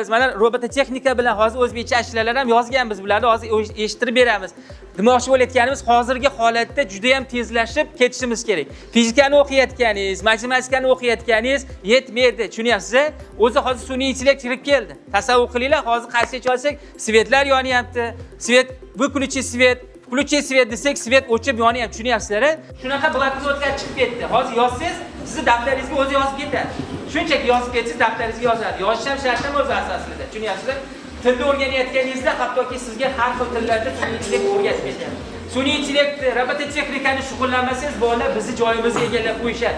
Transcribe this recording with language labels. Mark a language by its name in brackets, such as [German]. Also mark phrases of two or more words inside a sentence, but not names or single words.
[Uzbek] Mana robototexnika bilan hozir o'zbekcha ashulalar ham yozganmiz, bularni hozir eshittirib beramiz. Demoqchi bo'layotganimiz hozirgi holatda juda ham tezlashib ketishimiz kerak. Fizikani o'qiyotganingiz, matematikani o'qiyotganingiz yetmaydi. Tushunyapsiz? O'zi hozir sun'iy intellekt kirib keldi. Tasavvur qilinglar, hozir qaysiga olsak, svetlar yonyapti. Svet [Russian] выключи свет, включи свет [Uzbek] desak, svet o'chib yonyapti. Tushunyapsizlar? Shunaqa bloknotlar chiqib ketdi. Hozir yozsangiz, sizni daftaringizga o'zi yozib ketadi. Shunchaki yozib ketsangiz, daftaringizga yozadi. Yozish ham shart emas o'zi asosida. Tushunyapsizlar? Tilni o'rganayotganingizda hattoki sizga har xil tillarda sun'iy intellekt o'rgatib ketadi. Sun'iy intellekt, robototexnikani shug'ullanmasangiz, bolalar bizni joyimizni egallab qo'yishadi.